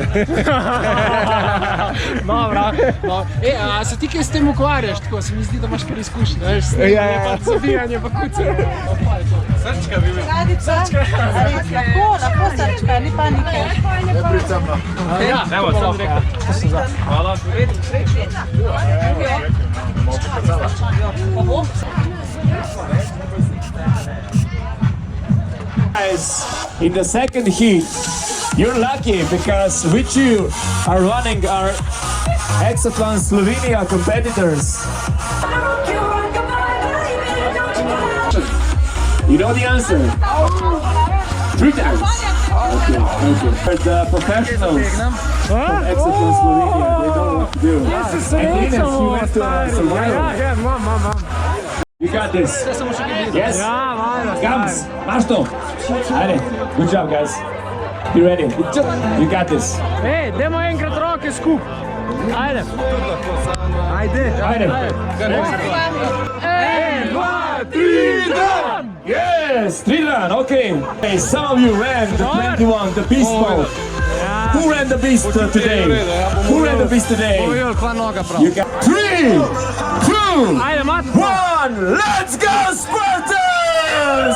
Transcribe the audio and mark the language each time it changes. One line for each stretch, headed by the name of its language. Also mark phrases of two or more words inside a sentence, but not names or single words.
Slovenian: Dobro. A se ti kaj s tem ukvarjaš? Tako se mi zdi, da imaš kar izkušnje. Veš, zabijanje pa kuce. Srčka bi imel. Srčka? Lahko srčka, ni panike. Ne pricam na. Ja, evo, samo direktno. Hvala.
English: Guys, in the second heat, you're lucky because with you are running our Hexathlon Slovenia competitors. You know the answer? 3 times. Okay, okay. The professionals from Hexathlon Slovenia, they know what to do. And Ines, you went to survival. You got this. Yes?
Slovenian: Gams, imaš to? Ajde,
English: good job guys. Be ready. You got this.
Slovenian: Ej, dajmo enkrat roke skup. Ajde. Ajde. Ajde. 1, 2, 3, dan!
English: Yes, 3 run, okay. Hey, some of you ran the 21, the beast mode. Who ran the beast today? Who ran the beast today? You got 3, 2,
Slovenian: Ajde, mat.
English: 1, let's go Spartans!